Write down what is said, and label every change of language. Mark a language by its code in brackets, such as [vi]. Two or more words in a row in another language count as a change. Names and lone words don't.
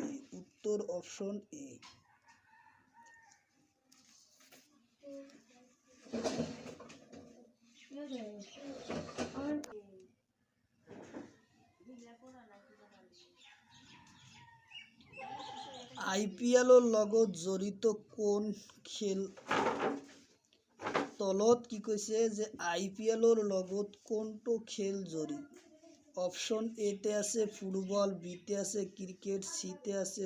[as] এ IPLৰ লগত জড়িত কোন খেল তলত কি কৈছে যে IPLৰ লগত কোনটো খেল জড়িত অপশ্যন এতে আছে ফুটবল বিতে আছে ক্রিকেট সিতে আছে